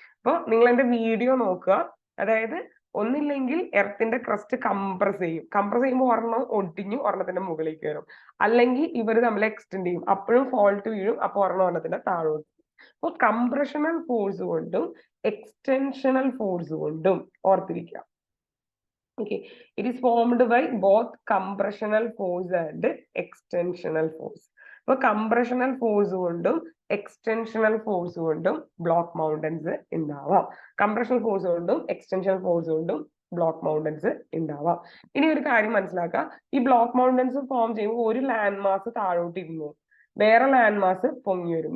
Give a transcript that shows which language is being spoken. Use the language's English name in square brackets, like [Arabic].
[Malayalam] അപ്പോൾ നിങ്ങൾ എന്റെ വീഡിയോ നോക്കുക, അതായത് ഒന്നില്ലെങ്കിൽ എർത്തിന്റെ ക്രസ്റ്റ് കംപ്രസ് ചെയ്യുമ്പോൾ ഒരെണ്ണം ഒടിഞ്ഞു ഒരെണ്ണത്തിന്റെ മുകളിൽ കയറും, അല്ലെങ്കിൽ ഇവർ തമ്മിൽ എക്സ്റ്റെൻഡ് ചെയ്യും, അപ്പോഴും ഫോൾട്ട് വീഴും, അപ്പോൾ ഒരെണ്ണത്തിന്റെ താഴോട്ട്. അപ്പോൾ കംപ്രഷണൽ ഫോഴ്സ് കൊണ്ടും എക്സ്റ്റൻഷണൽ ഫോഴ്സ് കൊണ്ടും ഓർത്തിരിക്കുക. [English] Okay, it is formed by both compressional force and extensional force. [Malayalam] അപ്പോൾ കംപ്രഷണൽ ഫോഴ്സ് കൊണ്ടും എക്സ്റ്റൻഷണൽ ഫോഴ്സ് കൊണ്ടും ബ്ലോക്ക് മൗണ്ടൻസ് ഉണ്ടാവാം. കംപ്രഷണൽ ഫോഴ്സ് കൊണ്ടും എക്സ്റ്റൻഷണൽ ഫോഴ്സ് കൊണ്ടും ബ്ലോക്ക് മൗണ്ടൻസ് ഉണ്ടാവാം. ഇനി ഒരു കാര്യം മനസ്സിലാക്കുക, ഈ ബ്ലോക്ക് മൗണ്ടൻസ് ഫോം ചെയ്യുമ്പോൾ ഒരു ലാൻഡ് മാസ് താഴോട്ട് ഇരുന്നു, വേറെ ലാൻഡ് മാസ് പൊങ്ങി വരും.